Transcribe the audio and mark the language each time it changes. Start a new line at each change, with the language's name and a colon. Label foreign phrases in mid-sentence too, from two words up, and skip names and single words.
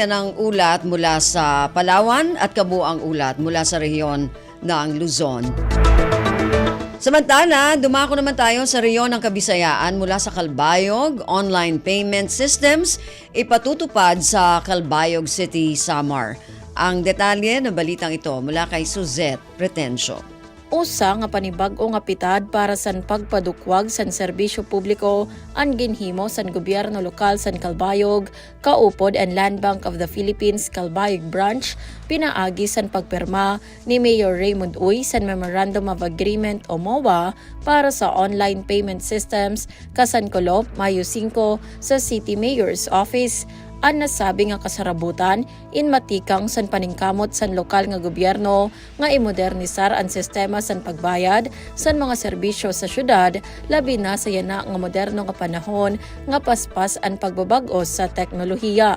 Filipino: Yan ang ulat mula sa Palawan at kabuang ulat mula sa rehiyon ng Luzon. Samantala, dumako naman tayo sa rehiyon ng Kabisayaan mula sa Calbayog.
English: Online payment systems
Filipino: ipatutupad sa Calbayog City, Samar. Ang detalye ng balitang ito mula kay Suzette Pretencio.
Waray: Usa nga panibag-o nga pitad para san pagpadukwag san serbisyo publiko ang ginhimo san gobyerno lokal san Calbayog, kaupod and Land Bank of the Philippines Calbayog Branch, pinaagi san pagpirma ni Mayor Raymond Uy san Memorandum of Agreement o MOA para sa
English: online payment systems
Waray: kasan Colop, Mayo 5 sa City Mayor's Office. Ang nasabi nga kasarabutan in matikang san paningkamot san lokal nga gobyerno nga imodernisar ang sistema san pagbayad san mga serbisyo sa syudad labi na sa yana nga moderno nga panahon nga paspas ang pagbabag-o sa teknolohiya.